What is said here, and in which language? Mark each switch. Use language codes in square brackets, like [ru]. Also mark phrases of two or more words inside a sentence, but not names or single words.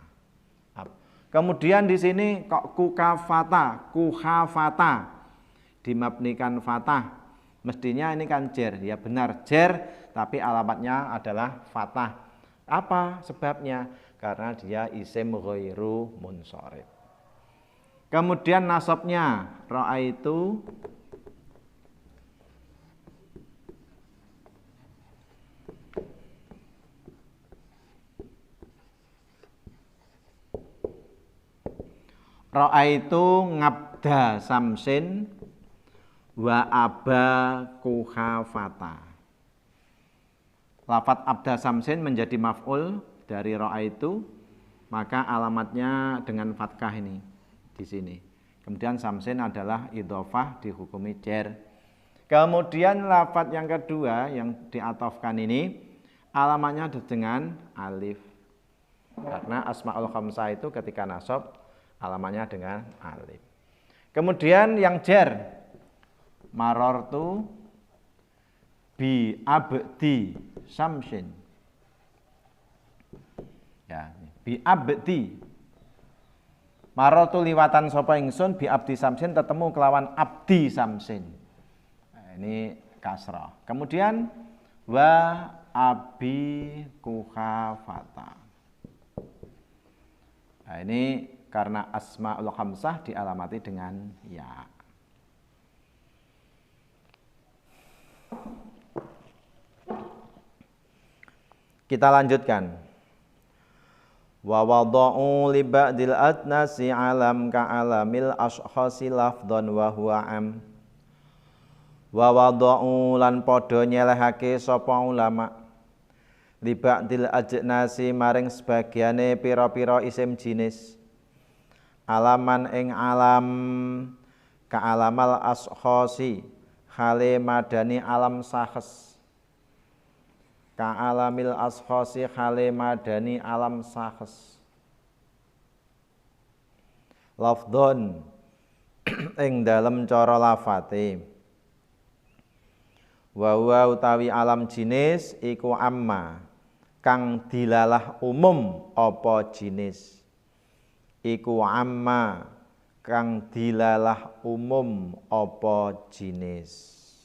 [id] Kemudian di sini kok kuhafata dimabnikan fatah. Mestinya ini kan jar, ya benar jar, tapi alamatnya adalah fatah. Apa sebabnya? Karena dia [ar] اسم غير منصرف. [id] Kemudian nasabnya [ar] رأيت عبد شمس وأبا قحافة. [id] Lafadz [ar] عبد شمس [id] menjadi maf'ul dari ra'aitu, maka alamatnya dengan fathah ini di sini. Kemudian samsin adalah idhofah dihukumi jar. Kemudian lafadz yang kedua yang diatofkan ini alamatnya dengan alif. Karena [ar] أسماء الخمسة [id] itu ketika nasab alamatnya dengan alif. Kemudian yang jar, [ar] مررت بعبد شمس. Ya, بعبد. [jv] Marartu liwatan sapa ingsun [ar] بعبد شمس [jv] tetemu kelawan [ar] عبد شمس. [id] Nah, ini kasrah. [ar] Kemudian وأبي قحافة. [id] Nah, ini karena [ar] أسماء الخمسة [id] dialamati dengan ya. Kita lanjutkan. [ar] ووضعوا لبعض الأجناس علم كعلم الأشخاص لفظا وهو عم. ووضعوا [jv] lan padha nyelehake sapa ulama [ar] لبعض الأجناس [jv] maring sebagiane pira-pira isim jinis alaman ing alam [ar] كعلم الأشخاص [jv] khale madani alam sakhes [ar] كعلم الأشخاص [jv] khale madani alam sakhes lafdhon ing dalem cara lafate wa utawi alam jinis iku amma kang dilalah umum apa jinis iku amma kang dilalah umum apa jinis